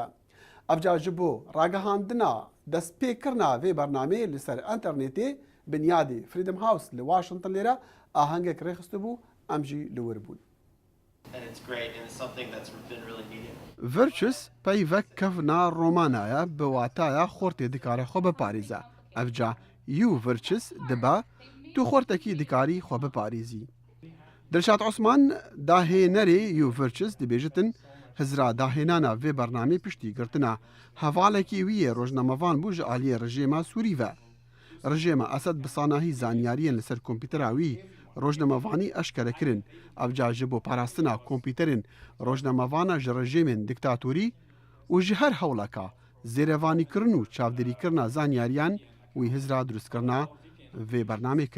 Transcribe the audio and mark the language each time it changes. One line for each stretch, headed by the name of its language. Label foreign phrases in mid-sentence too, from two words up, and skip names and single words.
Kurdish: Evca ji bo ragihandina destpêkirina vê bernamê li ser internetê binyadê Freedom House li Washington lê re ahengek rêxistibû em jî li wir bûn. Virtus peyvek kevna romanaya bi wataya xortê dikare xwe biparêze. Evca You Virtus dibe tu xortekî dikarî xwe biparêzî. دلشاد عثمان داهێنەرێ یوڤرچس دەبێژتن هزرا داهێنانە vê بەرنامەی پشتی گرتنا هەڤاڵێکی ویە ڕۆژنامەڤان بوو ji aliyê rejêma Sûrî ve. Rejêma Esed bi sanahî zanyariyên li ser kompîtera wî rojnamevanî eşkere kirin. Evca ji bo parastina kompîterên rojnamevana ji rejêmên diktatorî û ji her hewleka zêrevanîkirin û çavderîkirina zanyariyan wî hizra durustkirina vê bernamê kir.